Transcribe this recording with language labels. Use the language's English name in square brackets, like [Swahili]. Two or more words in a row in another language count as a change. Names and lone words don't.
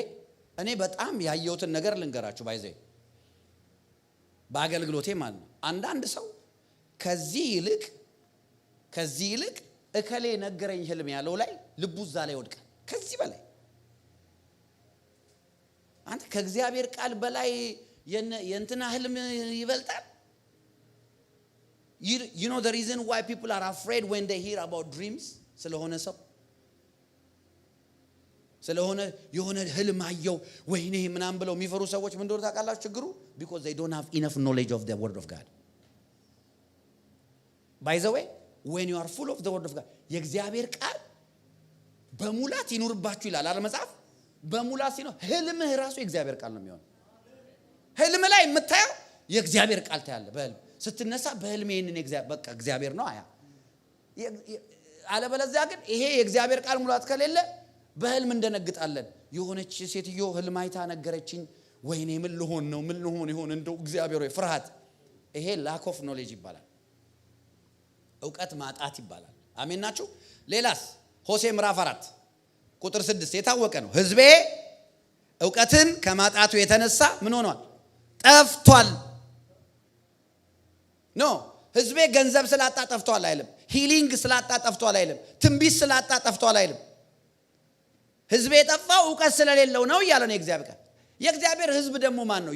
[Amharic] እኔ በጣም ያየሁትን ነገር ልንገራችሁ። ባይዘይ በአገልግሎቴ ማለት ነው። አንዳንድ ሰው ከዚህ ይልቅ እከሌ ነገረኝ ህልም ያለው ላይ ልቡ እዛ ላይ ወድቃል። ከዚህ በላይ አንተ ከእግዚአብሔር ቃል በላይ የእንትና ህልም ይበልጣል። [English] You know the reason why people are afraid when they hear about dreams? [Amharic] ስለሆነ የሆነ ህልም አየው ወይኔ ምናምን ብለው የሚፈሩ ሰዎች ምን እንደሆነ ታውቃላችሁ ችግሩ? [English] Because they don't have enough knowledge of the word of God. By the way, when you are full of the word of God, [Amharic] የእግዚአብሔር ቃል በሙላት ይኑርባችሁ ይላል አይደል መጽሐፍ? በሙላት ሲኖር ህልምህ ራሱ የእግዚአብሔር ቃል ነው የሚሆነው። ህልም ላይ የምታየው የእግዚአብሔር ቃል ታያለህ። በህልም ስትነሳ በህልም ይሄንን እግዚአብሔር ነው አያ። አለበለዚያ ግን ይሄ የእግዚአብሔር ቃል ሙላት ከሌለ በህልም እንደነግጣለን። የሆነች ሴትዮ ህልም አይታ ነገረችኝ፣ ወይኔ ምን ልሆን ይሆን እንደው እግዚአብሔር ወይ ፍርሃት። ይሄ [English] lack of knowledge [Amharic] ይባላል፣ እውቀት ማጣት ይባላል። አሜን ናችሁ? ሌላስ ሆሴ ምዕራፍ 4 ቁጥር 6 የታወቀ ነው። ህዝቤ እውቀትን ከማጣቱ የተነሳ ምን ሆኗል? ጠፍቷል። ኖ ህዝቤ ገንዘብ ስላጣ ጠፍቷል አይልም። ሂሊንግ ስላጣ ጠፍቷል አይልም። ትንቢት ስላጣ ጠፍቷል አይልም። ህዝቤ የጠፋው እውቀት ስለሌለው ነው እያለ ነው እግዚአብሔር። የእግዚአብሔር ህዝብ ደግሞ ማን ነው?